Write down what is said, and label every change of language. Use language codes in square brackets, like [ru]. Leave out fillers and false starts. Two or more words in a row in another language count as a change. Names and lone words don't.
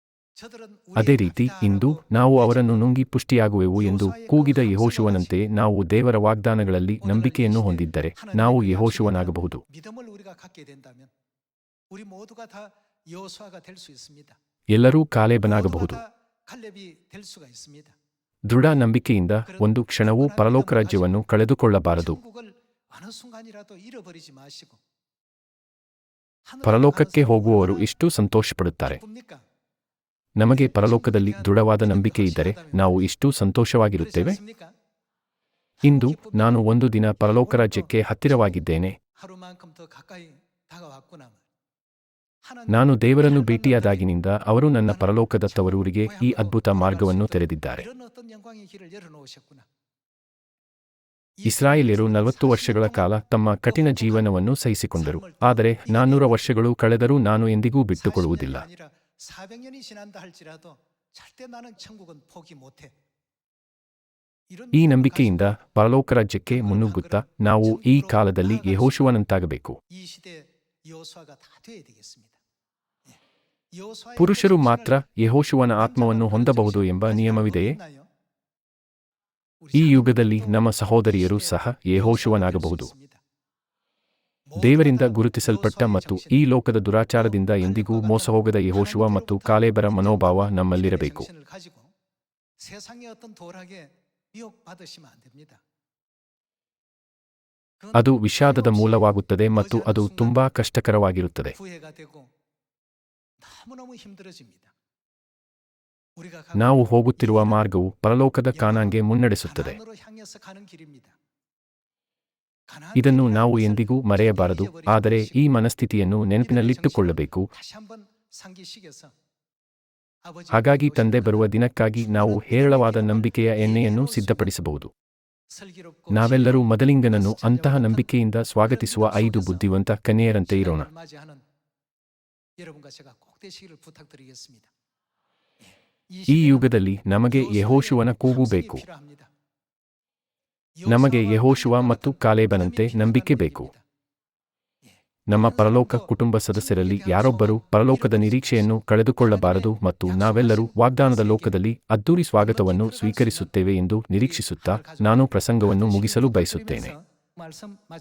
[ko] 저들은 [kn] ಅದೇ [ko] 우리의 [kn] ರೀತಿ [ko] 답이다 [kn] ಇಂದು [ko] 하고 [kn] ನಾವು ಅವರನ್ನು ನುಂಗಿ ಪುಷ್ಟಿಯಾಗುವೆವು ಎಂದು ಕೂಗಿದ ಯೆಹೋಶುವನಂತೆ ನಾವು ದೇವರ ವಾಗ್ದಾನಗಳಲ್ಲಿ ನಂಬಿಕೆಯನ್ನು ಹೊಂದಿದ್ದರೆ ನಾವು ಯೆಹೋಶುವನಾಗಬಹುದು. [ko] 믿음을 우리가 갖게 된다면 우리 모두가 다 여호수아가 될 수 있습니다. [kn] ಎಲ್ಲರೂ [ko] 모두가 [kn] ಕಾಲೇಬನಾಗಬಹುದು. [ko] 다 갈렙이 될 수가 있습니다. [kn] ದೃಢ ನಂಬಿಕೆಯಿಂದ ಒಂದು ಕ್ಷಣವೂ ಪರಲೋಕ ರಾಜ್ಯವನ್ನು ಕಳೆದುಕೊಳ್ಳಬಾರದು. [ko] 천국을 어느 순간이라도 잃어버리지 마시고 [kn] ಪರಲೋಕಕ್ಕೆ ಹೋಗುವವರು ಎಷ್ಟು ಸಂತೋಷಪಡುತ್ತಾರೆ. [ko] 기쁩니까? [kn] ನಮಗೆ ಪರಲೋಕದಲ್ಲಿ ದೃಢವಾದ ನಂಬಿಕೆ ಇದ್ದರೆ ನಾವು ಎಷ್ಟು ಸಂತೋಷವಾಗಿರುತ್ತೇವೆ. [ko] 그렇습니까? [kn] ಇಂದು ನಾನು ಒಂದು ದಿನ ಪರಲೋಕ ರಾಜ್ಯಕ್ಕೆ ಹತ್ತಿರವಾಗಿದ್ದೇನೆ. [ko] 하루만큼 더 가까이 다가왔구나. [kn] ನಾನು ದೇವರನ್ನು ಭೇಟಿಯಾದಾಗಿನಿಂದ ಅವರು ನನ್ನ ಪರಲೋಕದ ತವರೂರಿಗೆ ಈ ಅದ್ಭುತ ಮಾರ್ಗವನ್ನು ತೆರೆದಿದ್ದಾರೆ. [ko] 이런 어떤 영광의 길을 열어놓으셨구나. [kn] ಇಸ್ರಾಯೇಲ್ಯರು 40 ವರ್ಷಗಳ ಕಾಲ ತಮ್ಮ ಕಠಿಣ ಜೀವನವನ್ನು ಸಹಿಸಿಕೊಂಡರು. ಆದರೆ 400 ವರ್ಷಗಳು ಕಳೆದರೂ ನಾನು ಎಂದಿಗೂ ಬಿಟ್ಟುಕೊಡುವುದಿಲ್ಲ. [ko] 400년이 지난다 할지라도 절대 나는 천국은 포기 못해. [kn] ಈ ನಂಬಿಕೆಯಿಂದ ಪರಲೋಕ ರಾಜ್ಯಕ್ಕೆ ಮುನ್ನುಗ್ಗುತ್ತಾ ನಾವು ಈ ಕಾಲದಲ್ಲಿ ಯೆಹೋಶುವನಂತಾಗಬೇಕು. [ko] 이 시대 여호수아가 다 돼야 되겠습니다. 예. 여호수아의 [kn] ಪುರುಷರು [ko] 모든 [kn] ಮಾತ್ರ ಯೆಹೋಶುವನ ಆತ್ಮವನ್ನು ಹೊಂದಬಹುದು ಎಂಬ ನಿಯಮವಿದೆಯೇ? [ko] 우리 [kn] ಈ ಯುಗದಲ್ಲಿ ನಮ್ಮ ಸಹೋದರಿಯರು ಸಹ ಯೆಹೋಶುವನಾಗಬಹುದು. ದೇವರಿಂದ ಗುರುತಿಸಲ್ಪಟ್ಟ ಮತ್ತು ಈ ಲೋಕದ ದುರಾಚಾರದಿಂದ ಎಂದಿಗೂ ಮೋಸಹೋಗದ ಯೆಹೋಶುವ ಮತ್ತು ಕಾಲೇಬರ ಮನೋಭಾವ ನಮ್ಮಲ್ಲಿರಬೇಕು. [ko] 세상의 어떤 도락에 미혹받으시면 안 됩니다. [kn] ಅದು ವಿಷಾದದ ಮೂಲವಾಗುತ್ತದೆ ಮತ್ತು ಅದು ತುಂಬಾ ಕಷ್ಟಕರವಾಗಿರುತ್ತದೆ. [ko] 후회가 되고 너무너무 힘들어집니다. 우리가 [kn] ನಾವು ಹೋಗುತ್ತಿರುವ ಮಾರ್ಗವು ಪರಲೋಕದ ಕಾನಾನ್ಗೆ ಮುನ್ನಡೆಸುತ್ತದೆ. [ko] 가나안으로 향해서 가는 길입니다. [kn] ಇದನ್ನು ನಾವು ಎಂದಿಗೂ ಮರೆಯಬಾರದು. ಆದರೆ ಈ ಮನಸ್ಥಿತಿಯನ್ನು ನೆನಪಿನಲ್ಲಿಟ್ಟುಕೊಳ್ಳಬೇಕು. [ko] 다시 한번 상기시켜서 [kn] ಹಾಗಾಗಿ ತಂದೆ ಬರುವ ದಿನಕ್ಕಾಗಿ ನಾವು ಹೇರಳವಾದ ನಂಬಿಕೆಯ ಎಣ್ಣೆಯನ್ನು ಸಿದ್ಧಪಡಿಸಬಹುದು. [ko] 슬기롭고 [kn] ನಾವೆಲ್ಲರೂ ಮದಲಿಂಗನನ್ನು ಅಂತಹ ನಂಬಿಕೆಯಿಂದ ಸ್ವಾಗತಿಸುವ 5 ಬುದ್ಧಿವಂತ ಕನ್ಯೆಯರಂತೆ ಇರೋಣ. [ko] 맞이하는 여러분과 제가 꼭 되시기를 부탁드리겠습니다. [kn] ಈ ಯುಗದಲ್ಲಿ ನಮಗೆ ಯೆಹೋಶುವನ ಕೂಗು ಬೇಕು. ನಮಗೆ ಯೆಹೋಶುವ ಮತ್ತು ಕಾಲೇಬನಂತೆ ನಂಬಿಕೆ ಬೇಕು. ನಮ್ಮ ಪರಲೋಕ ಕುಟುಂಬ ಸದಸ್ಯರಲ್ಲಿ ಯಾರೊಬ್ಬರೂ ಪರಲೋಕದ ನಿರೀಕ್ಷೆಯನ್ನು ಕಳೆದುಕೊಳ್ಳಬಾರದು ಮತ್ತು ನಾವೆಲ್ಲರೂ ವಾಗ್ದಾನದ ಲೋಕದಲ್ಲಿ ಅದ್ದೂರಿ ಸ್ವಾಗತವನ್ನು ಸ್ವೀಕರಿಸುತ್ತೇವೆ ಎಂದು ನಿರೀಕ್ಷಿಸುತ್ತಾ ನಾನು ಪ್ರಸಂಗವನ್ನು ಮುಗಿಸಲು ಬಯಸುತ್ತೇನೆ.